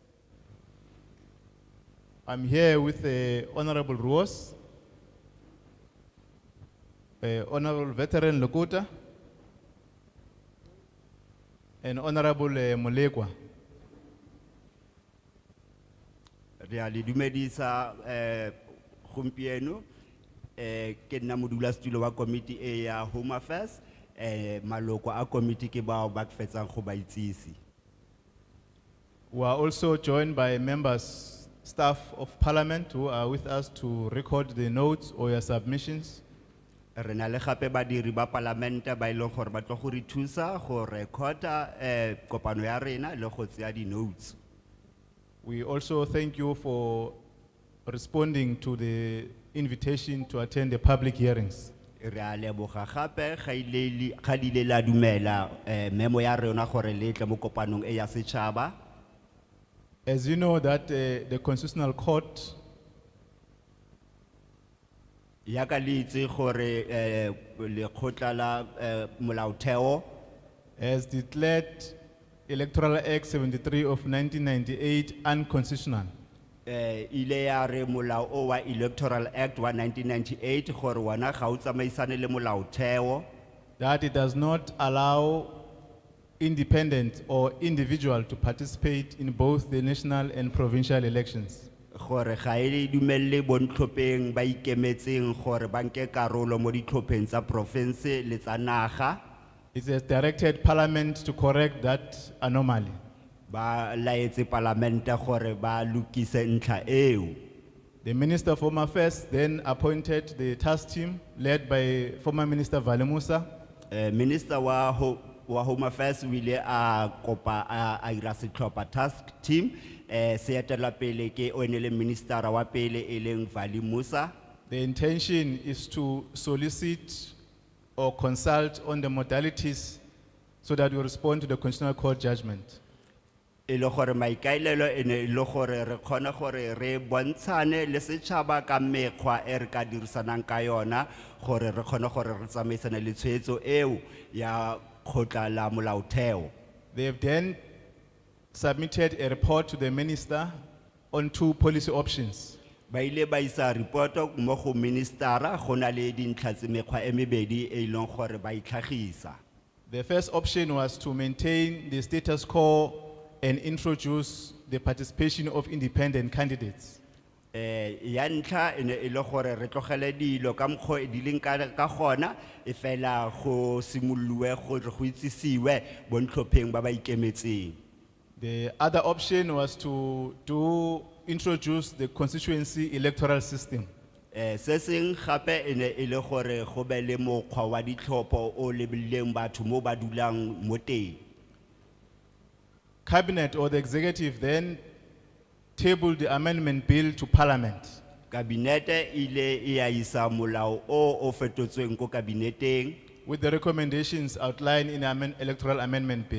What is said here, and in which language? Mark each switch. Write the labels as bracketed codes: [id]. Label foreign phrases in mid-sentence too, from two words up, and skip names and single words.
[en] I'm here with Honorable Ruos, Honorable Veteran Lokota, and Honorable Molekwa. [tn] Reali dumedisa gompieno ke nna modulasetulo wa committee e ya Home Affairs maloko a committee ke bao ba fetsang go ba itsisi. [en] We are also joined by members, staff of Parliament who are with us to record the notes or your submissions. [tn] Re na le gape badiri ba parliament ba ile gore ba tlo go re thusa go recorda kopano ya rena le go tseya di notes. [en] We also thank you for responding to the invitation to attend the public hearings. [tn] Re a leboga gape ga ile la dumela memo ya rena gore le tle mo kopanong e ya setšhaba. [en] As you know that the Constitutional Court [tn] Yaka le itse gore lekgotla la molaotheo [en] has declared Electoral Act 73 of 1998 unconstitutional. [tn] ile ya re molao o wa Electoral Act wa 1998 gore wana ga o tsamaisane le molaotheo, [en] That it does not allow independent or individual to participate in both the national and provincial elections. [tn] gore ga e dumelle bontlhopheng ba ikemetseng gore ba nke karolo mo ditlhopheng tsa province le tsa naga. [en] It has directed Parliament to correct that anomaly. [tn] Ba laetse parliament gore ba lukise ntlha eo. [en] The Minister of Home Affairs then appointed the task team led by former Minister Valemusa. [tn] Minister wa Home Affairs wile a kopa a ira setlhopha [en] task team [tn] se etela pele ke onele minister wa pele e leng Valemusa. [en] The intention is to solicit or consult on the modalities so that we respond to the Constitutional Court judgment. [tn] E le gore maikailelo ene le gore re khona gore re bontshane le setšhaba ka mekgwa e re ka dirisanang ka yona gore re khona gore re tsamaisane le tshwetso eo ya khotla la molaotheo. [en] They have then submitted a report to the minister on two policy options. [tn] Ba ile ba isa report mo go ministera go na le dintlha tse mekgwa e mebedi e ileng gore ba itlhagisa. [en] The first option was to maintain the status quo and introduce the participation of independent candidates. [tn] ya ntlha e ne e le gore re tlogele dilo ka mokgwa e di leng ka gona e fela go simololwe gore go itsisiwe bontlhopheng ba ba ikemetseng. [en] The other option was to introduce the constituency electoral system. [tn] Se seng gape e ne e le gore go be le mokgwa wa ditlhopho o lebileng batho mo ba dulang mo teng. [en] Cabinet or the executive then tabled the amendment bill to parliament. [tn] Kabinete ile e a isa molao o fetotsweng ko kabineteng. [en] With the recommendations outlined in the Electoral Amendment Bill.